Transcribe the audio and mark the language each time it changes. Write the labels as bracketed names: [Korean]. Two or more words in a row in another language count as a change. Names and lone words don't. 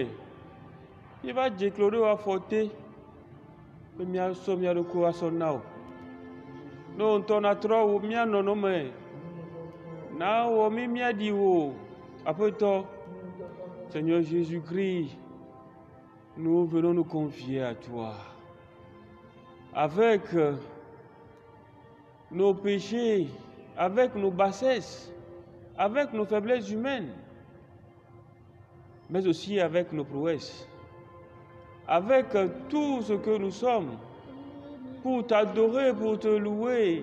[Ewe] Mieva dze klo ɖe wo afɔ te be míasɔ mía ɖokuiwo asɔ na wo. Ne wò ŋutɔ natrɔ wo mía nɔnɔme, na wɔ mí míaɖi wò, Aƒetɔ, [French] Seigneur Jésus-Christ, nous venons nous confier à toi. Avec nos péchés, avec nos bassesses, avec nos faiblesses humaines, mais aussi avec nos prouesses, avec tout ce que nous sommes, pour t'adorer, pour te louer.